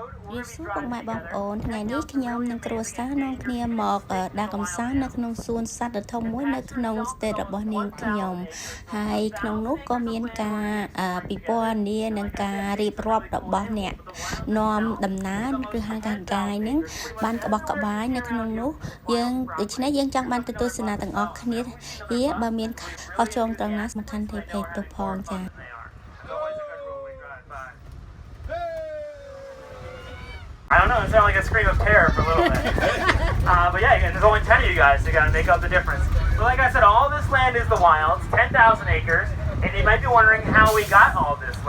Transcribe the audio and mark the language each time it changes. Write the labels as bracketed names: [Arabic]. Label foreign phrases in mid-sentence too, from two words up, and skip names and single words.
[Khmer] រៀបសួរពុកម៉ែបងប្អូនថ្ងៃនេះខ្ញុំនិងគ្រួសារនាំគ្នាមកដើរកម្សាន្តនៅក្នុងសួនសត្វដ៏ធំមួយនៅក្នុង state របស់នាងខ្ញុំហើយក្នុងនោះក៏មានការពិព័រណ៍នានិងការរៀបរាប់របស់អ្នកនាំដំណើរឬហៅថា guide នឹងបានក្បោះក្បាយនៅក្នុងនោះយើងដូច្នេះយើងចង់បានទៅទស្សនាទាំងអស់គ្នាបើមានខុសឆ្គងត្រង់ណាសំខាន់ទេពេកទៅផងចា [English] I don't know, it sounded like a scream of terror for a little bit. But yeah, and there's only 10 of you guys, so you gotta make up the difference. But like I said, all this land is the wilds, 10,000 acres, and you might be wondering how we got all this land.